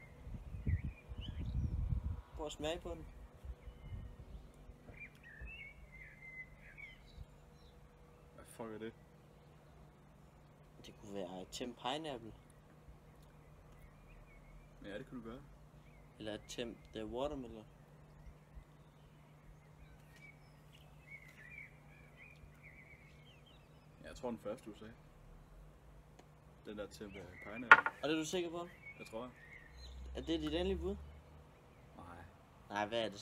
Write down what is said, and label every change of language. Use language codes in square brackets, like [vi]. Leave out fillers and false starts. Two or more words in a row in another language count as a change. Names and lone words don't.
[da] Prøv at smage på den. Hvad fuck er det? Det kunne være [en] temp pineapple. [da] Ja, det kunne du gøre. Eller [en] temp the watermelon. [da] Ja, jeg tror den første du sagde. Den der til pineapple. Og det er du sikker på? Jeg tror jeg. Er det dit endelige bud? Nej. Nej, hvad er det så?